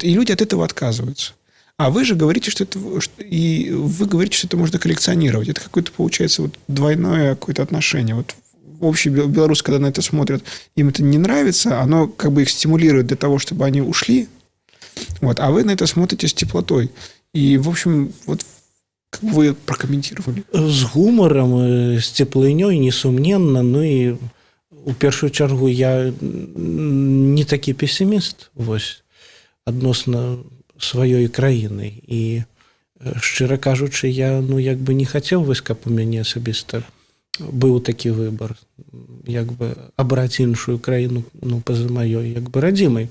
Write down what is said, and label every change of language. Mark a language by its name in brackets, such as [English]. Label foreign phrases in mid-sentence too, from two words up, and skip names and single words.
[Russian] И люди от этого отказываются. А вы же говорите, что это можно коллекционировать. Это какое-то, получается, вот двойное какое-то отношение. Вот общий белорус, когда на это смотрят, им это не нравится, оно как бы их стимулирует для того, чтобы они ушли. Вот. А вы на это смотрите с теплотой. И, в общем, вот как бы вы прокомментировали? [Belarusian] З гумарам, з цеплынёй, несумненна. Ну і у першую чаргу я не такі песіміст вось, адносна сваёй краіны. І, шчыра кажучы, я як бы не хацеў, вось, каб у мяне асабіста быў такі выбар, як бы абраць іншую краіну, па-за маёй як бы радзімай.